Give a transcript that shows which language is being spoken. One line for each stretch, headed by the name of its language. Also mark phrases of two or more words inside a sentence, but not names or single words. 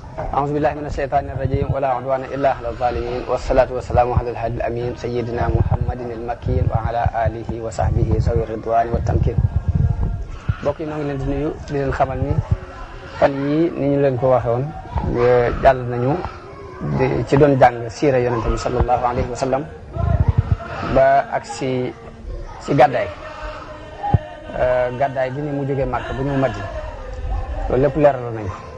Arabic: أعوذ بالله من الشيطان الرجيم ولا عدوان إلا على الظالمين والصلاة والسلام على الهادي الأمين سيدنا محمد المكين وعلى آله وصحبه ذوي الرضوان والتمكين.
Wolof: mbokk yi ñoo ngi leen di nuyu di leen xamal ni fan yii ni ñu leen ko waxee woon jàll nañu ci doon jàng siira yonente bi
Arabic: صلى الله عليه وسلم
Wolof: ba ak si gàddaay bi ni mu jógee Màkka bu ñu Madina loolu lépp leeral nañu